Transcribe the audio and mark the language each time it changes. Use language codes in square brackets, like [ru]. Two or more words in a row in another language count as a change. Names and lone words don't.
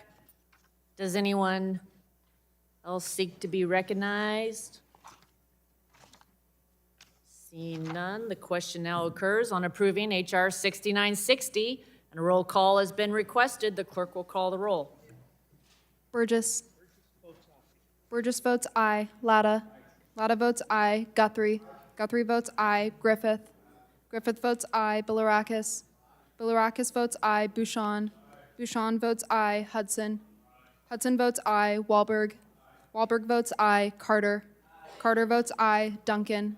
[en] Does anyone else seek to be recognized? Seeing none, the question now occurs on approving H.R. 6960, and a roll call has been requested. The clerk will call the roll. Burgess. Burgess votes aye. Latta. Latta votes aye. Guthrie. Guthrie votes aye. Griffith. Griffith votes aye. Bilirakis. Bilirakis votes aye. Bouchon. Bouchon votes aye. Hudson. Hudson votes aye. Wahlberg. Wahlberg votes aye. Carter. Carter votes aye. Duncan.